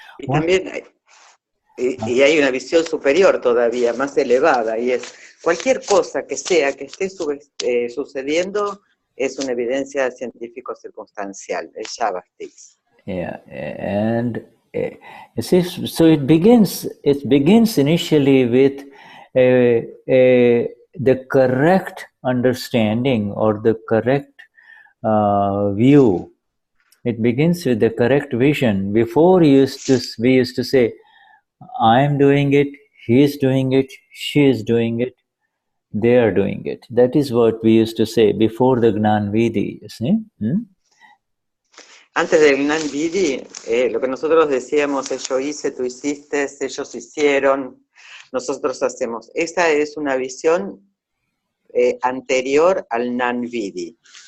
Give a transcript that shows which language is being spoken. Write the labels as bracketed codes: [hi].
[es] Y también hay una visión superior todavía, más elevada, y es cualquier cosa que sea que esté sucediendo es una evidencia científico-circunstancial, el Javastik. [en] Yeah, and you see, so it begins initially with the correct understanding or the correct view. It begins with the correct vision. Before we used to say, I am doing it, he is doing it, she is doing it, they are doing it. That is what we used to say before the Gnan Vidhi, you see? [es] Antes del Gnan Vidhi, lo que nosotros decíamos es yo hice, tú hiciste, ellos hicieron, nosotros hacemos. Esa es una visión anterior al Gnan Vidhi.